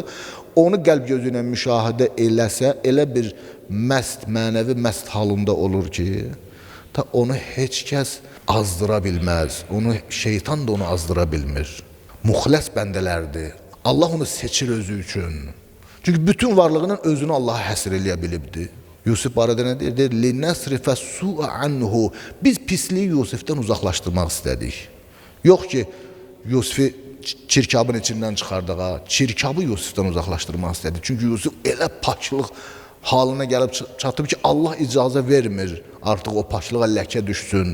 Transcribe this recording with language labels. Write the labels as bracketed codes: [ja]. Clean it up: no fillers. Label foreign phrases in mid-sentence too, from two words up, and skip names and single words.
[az] Onu qəlb gözü ilə müşahidə eləsə, elə bir məst, mənəvi məst halında olur ki, ta onu heç kəs azdıra bilməz. Onu şeytan da onu azdıra bilmir. Muxləs bəndələrdir. Allah onu seçir özü üçün. Çünki bütün varlığının özünü Allaha həsr eləyə bilibdir. Yusuf barədə nə deyir? Deyir, [ar] لِنَسْرِفَ السُّوءَ عَنْهُ. [az] Biz pisliyi Yusufdən uzaqlaşdırmaq istədik. Yox ki, Yusufu çirkabın içindən çıxardığa, çirkabı Yusufdan uzaqlaşdırmaq istədi. Çünki Yusuf elə paçlıq halına gəlib çatıb ki, Allah icazə vermir artıq o paçlığa ləkə düşsün.